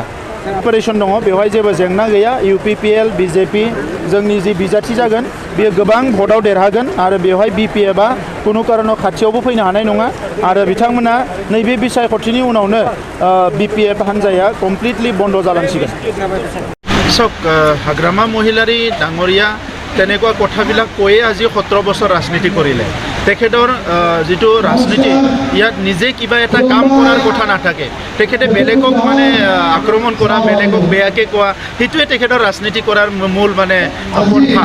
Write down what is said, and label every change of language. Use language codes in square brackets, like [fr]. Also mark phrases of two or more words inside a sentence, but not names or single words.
[brx] प्रिपारेसन दङ, बेवहाय जेबो जेंना गैया। इउपिपिएल बिजेपि जोंनि जि बिजाथि जागोन बेयो गोबां भटआव देरहागोन आरो बेवहाय बिपिएफआ कुनु कारनाव खाथियावबो फैनो हानाय नङा आरो बिथांमोना नैबे बिसायख'थिनि उनावनो बिपिएफ हान्जाया कमप्लिटलि बन्द जालांसिगोन। [as] हाग्रामा महिलारि डाঙৰীয়া তেনেকুৱা কথাবিলাক কৈয়ে আজি 17 বছৰ ৰাজনীতি কৰিলে। তেখেতৰ যিটো ৰাজনীতি ইয়াত নিজে কিবা এটা কাম কৰাৰ কথা নাথাকে। তেখেতে বেলেগক মানে আক্ৰমণ কৰা, বেলেগক বেয়াকৈ কোৱা, সেইটোৱে তেখেতৰ ৰাজনীতি কৰাৰ মূল মানে পন্থা।